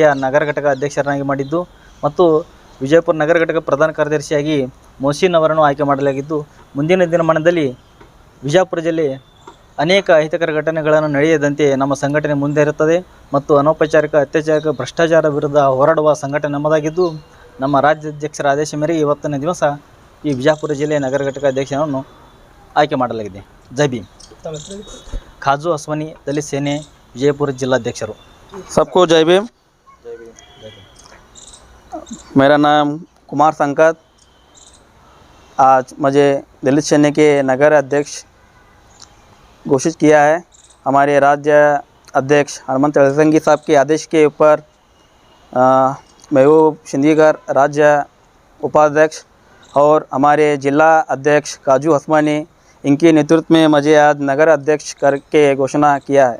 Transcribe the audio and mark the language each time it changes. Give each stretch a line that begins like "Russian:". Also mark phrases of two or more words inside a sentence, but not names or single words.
Kannada: ನಗರ ಘಟಕ ಅಧ್ಯಕ್ಷರನ್ನಾಗಿ ಮಾಡಿದ್ದು ಮತ್ತು ವಿಜಯಪುರ ನಗರ ಘಟಕ ಪ್ರಧಾನ ಕಾರ್ಯದರ್ಶಿಯಾಗಿ ಮೊಹಸಿನ್ ಅವರನ್ನು ಆಯ್ಕೆ ಮಾಡಲಾಗಿದ್ದು, ಮುಂದಿನ ದಿನಮಾನದಲ್ಲಿ ವಿಜಯಪುರ ಜಿಲ್ಲೆ ಅನೇಕ ಅಹಿತಕರ ಘಟನೆಗಳನ್ನು ನಡೆಯದಂತೆ ನಮ್ಮ ಸಂಘಟನೆ ಮುಂದೆ ಇರುತ್ತದೆ ಮತ್ತು ಅನೌಪಚಾರಿಕ ಅತ್ಯಾಚಾರ ಭ್ರಷ್ಟಾಚಾರ ವಿರುದ್ಧ ಹೋರಾಡುವ ಸಂಘಟನೆ ನಮ್ಮದಾಗಿದ್ದು, ನಮ್ಮ ರಾಜ್ಯಾಧ್ಯಕ್ಷರ ಆದೇಶ ಮೇರೆಗೆ ಇವತ್ತಿನ ದಿವಸ ಈ ವಿಜಯಪುರ ಜಿಲ್ಲೆಯ ನಗರ ಘಟಕ ಅಧ್ಯಕ್ಷರನ್ನು ಆಯ್ಕೆ ಮಾಡಲಾಗಿದೆ। ಜೈ ಭೀಮ್। ಖಾಜು ಓಸ್ಮನಿ ದಲಿತ ಸೇನೆ ವಿಜಯಪುರ ಜಿಲ್ಲಾಧ್ಯಕ್ಷರು।
Hindi: सबको जय भीम। मेरा नाम कुमार संकत। आज मुझे दलित सेना के नगर अध्यक्ष घोषित किया है। हमारे राज्य अध्यक्ष हनुमंत तेलसंगी साहब के आदेश के ऊपर महबूब सिंदगीकर राज्य उपाध्यक्ष और हमारे जिला अध्यक्ष काजू ओस्मनी, इनके नेतृत्व में मुझे आज नगर अध्यक्ष करके घोषणा किया है।